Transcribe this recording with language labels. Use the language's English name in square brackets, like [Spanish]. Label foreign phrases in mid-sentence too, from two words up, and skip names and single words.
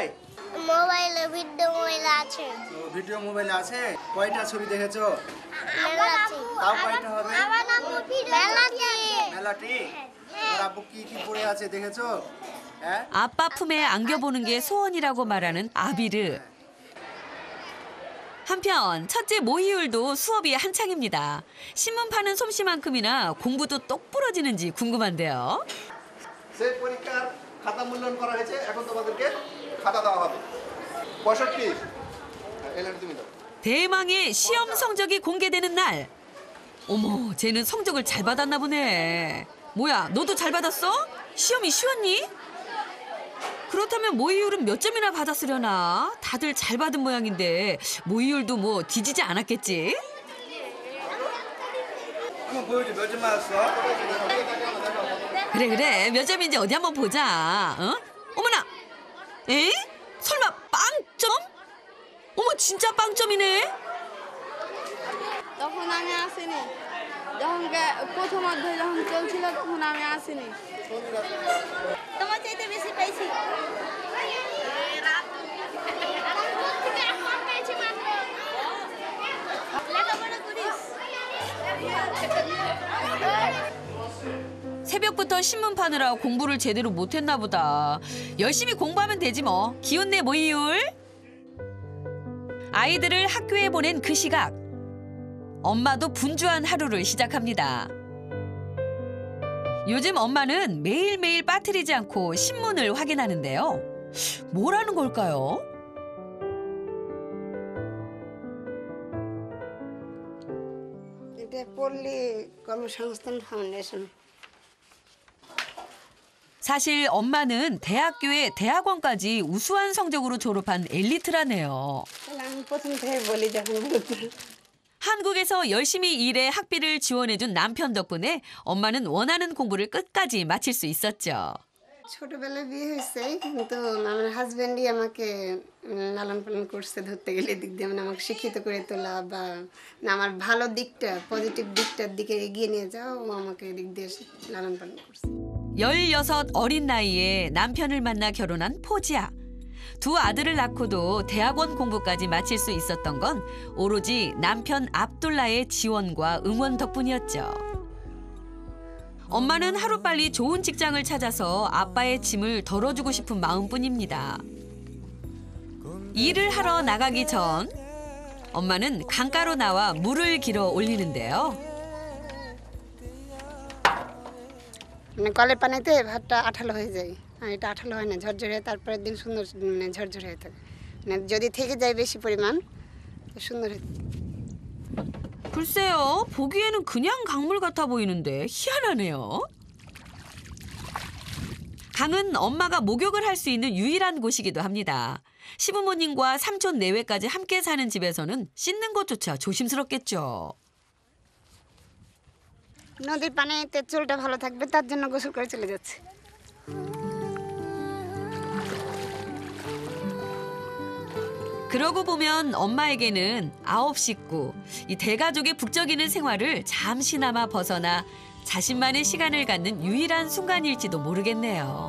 [Bangla] মোবাইলে ভিডিও মোবাইলে আছে কয়টা ছবি দেখেছো মেলাটি তাও কয়টা হবে মেলাটি হ্যাঁ আর আব্বু কি পড়ে আছে দেখেছো হ্যাঁ [Korean] 아빠 품에 안겨보는 게 소원이라고 말하는 아비르. 한편 첫째 모희율도 수업이 한창입니다. 신문 파는 솜씨만큼이나 공부도 똑 부러지는지 궁금한데요. [Bangla] সেই পরীক্ষার খাতা মূল্যায়ন করা হয়েছে এখন তোমাদেরকে খাতা দেওয়া হবে 65 এলেন তুমি দাও [Korean] 대망의 시험 성적이 공개되는 날. 어머, 쟤는 성적을 잘 받았나 보네. 뭐야, 너도 잘 받았어? 시험이 쉬웠니? 그렇다면 모의율은 몇 점이나 받았으려나? 다들 잘 받은 모양인데 모의율도 뭐 뒤지지 않았겠지? 한번 보여줘. 몇 점 맞았어? 그래, 몇 점인지 어디 한번 보자. 어? 어머나! 에? 설마 빵점? 어머, 진짜 빵점이네? [Bangla] তখন আমি আসিনি যখন প্রথম অধ্যায় যখন চলছিল তখন আমি আসিনি তোমার চাইতে বেশি পাইছি লেখাপড়া করিস [Korean] 새벽부터 신문 파느라 공부를 제대로 못했나 보다. 열심히 공부하면 되지 뭐. 기운내 모의율. 아이들을 학교에 보낸 그 시각. 엄마도 분주한 하루를 시작합니다. 요즘 엄마는 매일매일 빠뜨리지 않고 신문을 확인하는데요. 뭐라는 걸까요? [Bangla] এটা পল্লী কর্মসংস্থান ফাউন্ডেশন [Korean] 사실 엄마는 대학교에 대학원까지 우수한 성적으로 졸업한 엘리트라네요. [Bangla] আমি প্রথম থেকে বলি যখন বলতে [Korean] 한국에서 열심히 일해 학비를 지원해준 남편 덕분에 엄마는 원하는 공부를 끝까지 마칠 수 있었죠. [Bangla] ছোটবেলায় বিয়ে হয়েছে কিন্তু আমার হাজব্যান্ডই আমাকে লালন পালন করছে ধরতে গেলে দিক দিয়ে মানে আমাকে শিক্ষিত করে তোলা বা না আমার ভালো দিকটা পজিটিভ দিকটার দিকে এগিয়ে নিয়ে যাও ও আমাকে দিক দিয়ে লালন পালন করছে [Korean] 16 어린 나이에 남편을 만나 결혼한 포지아. 두 아들을 낳고도 대학원 공부까지 마칠 수 있었던 건 오로지 남편 압둘라의 지원과 응원 덕분이었죠. 엄마는 하루빨리 좋은 직장을 찾아서 아빠의 짐을 덜어주고 싶은 마음뿐입니다. 일을 하러 나가기 전 엄마는 강가로 나와 물을 길어 올리는데요. [Bangla] মানে কলের পানিতে ভাতটা আঠালো হয়ে যায় আর এটা আঠালো হয় না ঝরঝরে তারপরের দিন সুন্দর মানে ঝরঝরে হয়ে থাকে মানে যদি থেকে যায় বেশি পরিমাণ সুন্দর হয়ে [Korean] 글쎄요, 보기에는 그냥 강물 같아 보이는데 희한하네요. 강은 엄마가 목욕을 할 수 있는 유일한 곳이기도 합니다. 시부모님과 삼촌 내외까지 함께 사는 집에서는 씻는 것조차 조심스럽겠죠. [Bangla] নদীর পানিতে চুলটা ভালো থাকবে তার জন্য গোসল করে চলে যাচ্ছে [Korean] 그러고 보면 엄마에게는 9 식구, 이 대가족의 북적이는 생활을 잠시나마 벗어나 자신만의 시간을 갖는 유일한 순간일지도 모르겠네요.